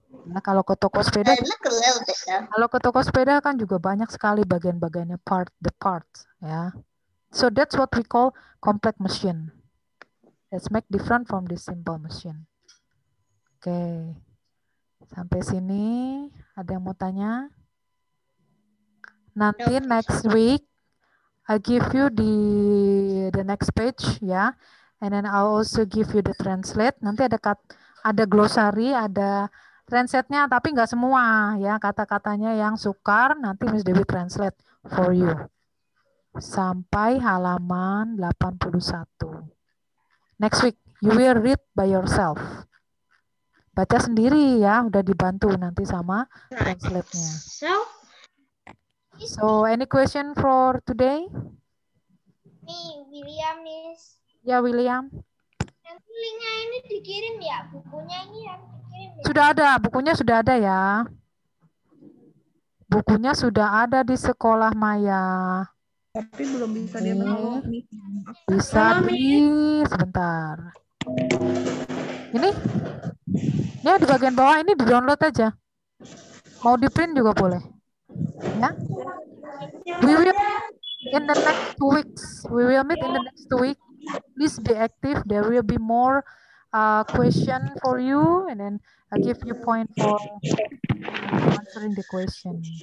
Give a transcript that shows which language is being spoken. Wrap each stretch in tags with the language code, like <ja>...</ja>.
<id>Nah kalau ke toko sepeda, kalau ke toko sepeda kan juga banyak sekali bagian-bagiannya</id> <en>the parts,</en> <id>ya.</id> <en>So that's what we call complex machine. Let's make different from this simple machine.</en> <id>Oke. Sampai sini ada yang mau tanya? Nanti</id> <en>next week I give you the next page ya. And then I'll also give you the translate.</en> <id>Nanti ada glossary, ada translate-nya tapi nggak semua ya. Kata-katanya yang sukar nanti Miss Dewi</id> <en>translate for you.</en> <id>Sampai halaman 81.</id> <en>Next week, you will read by yourself.</en> <id>Baca sendiri ya, udah dibantu nanti sama translate-nya.</id> <en>So, any question for today? William, Miss.</en> <id>Ya, William. Nanti linknya ini dikirim ya, bukunya ini yang dikirim ya. Sudah ada, bukunya sudah ada ya. Bukunya sudah ada di sekolah Maya. Tapi belum bisa dia download nih. Bisa sebentar. Ini di bagian bawah ini di-download aja. Mau di-print juga boleh. Ya.</id> <en>We will in the next 2 weeks. We will meet in the next 2 weeks. Please be active. There will be more question for you, and then I give you point for answering the question.</en>